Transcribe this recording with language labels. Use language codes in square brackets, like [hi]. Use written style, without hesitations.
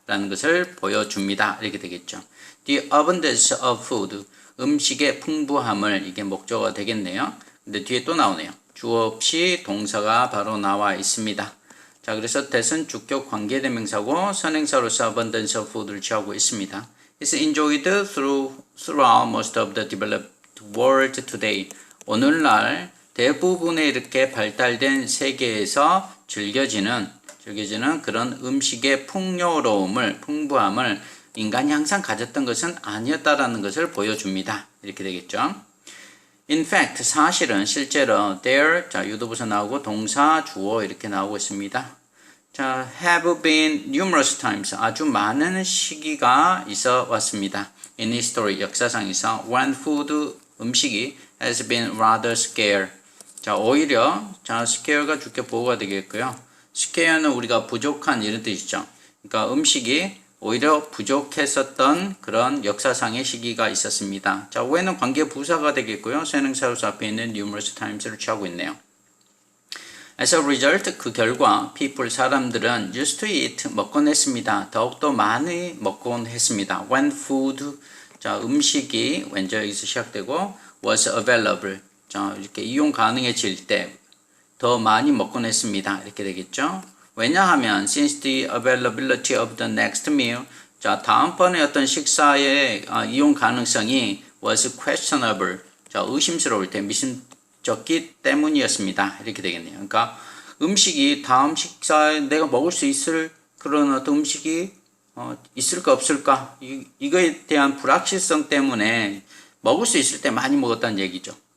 [ko] 라는 것을 보여줍니다. 이렇게 되겠죠. [en] The abundance of food, [ko] 음식의 풍부함을 이게 목적어가 되겠네요. 근데 뒤에 또 나오네요. 주어 없이 동사가 바로 나와 있습니다. 자, 그래서 that은 주격 관계대명사고 선행사로서 [en] abundance of food [ko] 를 취하고 있습니다. [en] It's enjoyed throughout most of the developed world today. [ko] 오늘날 대부분의 이렇게 발달된 세계에서 즐겨지는 그런 음식의 풍요로움을, 풍부함을 인간이 항상 가졌던 것은 아니었다라는 것을 보여줍니다. 이렇게 되겠죠. [en] In fact, [ko] 사실은 실제로 there, 자, 유도부사 나오고 동사, 주어 이렇게 나오고 있습니다. 자, [en] have been numerous times, [ko] 아주 많은 시기가 있어 왔습니다. [en] In history, [ko] 역사상에서 [en] when food, [ko] 음식이 [en] has been rather scarce. [ko] 자, 오히려, 자, scare가 주격 보호가 되겠고요. scare는 우리가 부족한 이런 뜻이죠. 그러니까 음식이 오히려 부족했었던 그런 역사상의 시기가 있었습니다. 자, when은 관계 부사가 되겠고요. 선행사로서 앞에 있는 [en] numerous times [ko] 를 취하고 있네요. [en] As a result, [ko] 그 결과 [en] people, [ko] 사람들은 [en] used to eat, [ko] 먹곤 했습니다. 더욱더 많이 먹곤 했습니다. [en] When food, [ko] 자, 음식이 왠지 여기서 시작되고 [en] was available, [ko] 자, 이렇게 이용 가능해질 때 더 많이 먹곤 했습니다. 이렇게 되겠죠. 왜냐하면 [en] since the availability of the next meal, [ko] 자, 다음번에 어떤 식사의 이용 가능성이 [en] was questionable, [ko] 자, 의심스러울 때 미심쩍기 때문이었습니다. 이렇게 되겠네요. 그러니까 음식이 다음 식사에 내가 먹을 수 있을 그런 어떤 음식이 있을까 없을까 이거에 대한 불확실성 때문에 먹을 수 있을 때 많이 먹었다는 얘기죠.